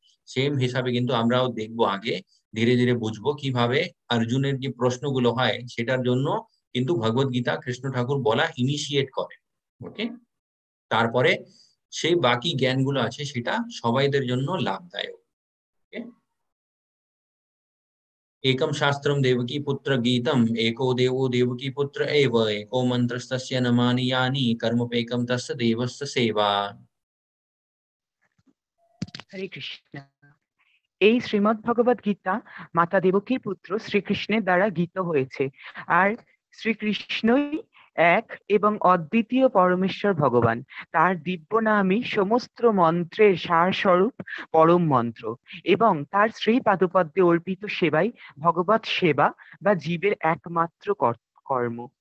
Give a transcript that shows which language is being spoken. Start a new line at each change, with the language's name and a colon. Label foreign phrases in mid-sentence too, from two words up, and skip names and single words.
Bangla: সেম হিসাবে কিন্তু আমরাও দেখবো আগে, ধীরে ধীরে বুঝবো কিভাবে অর্জুনের যে প্রশ্নগুলো হয় সেটার জন্য কিন্তু ভগবত গীতা কৃষ্ণ ঠাকুর বলা ইনিশিয়েট করে। ওকে, তারপরে সেই বাকি জ্ঞানগুলো আছে সেটা সবাইদের জন্য লাভদায়ক। ওকে,
Sanskrit: एकम शास्त्रम देवकी पुत्र गीतम एको देवो देवकी पुत्र एव एको मंत्रस्तस्य नमानि यानि कर्मपेकम तस्य देवस्य सेवा।
Bangla: হরে কৃষ্ণ। এই শ্রীমদ্ ভগবত গীতা মাতা দেবকীর পুত্র শ্রীকৃষ্ণের দ্বারা গীত হয়েছে, আর শ্রীকৃষ্ণই এক এবং অদ্বিতীয় পরমেশ্বর ভগবান। তার দিব্য নামই সমস্ত মন্ত্রের সার স্বরূপ পরম মন্ত্র, এবং তার শ্রী পাদপদ্মে অর্পিত সেবাই ভগবত সেবা বা জীবের একমাত্র কর্ম।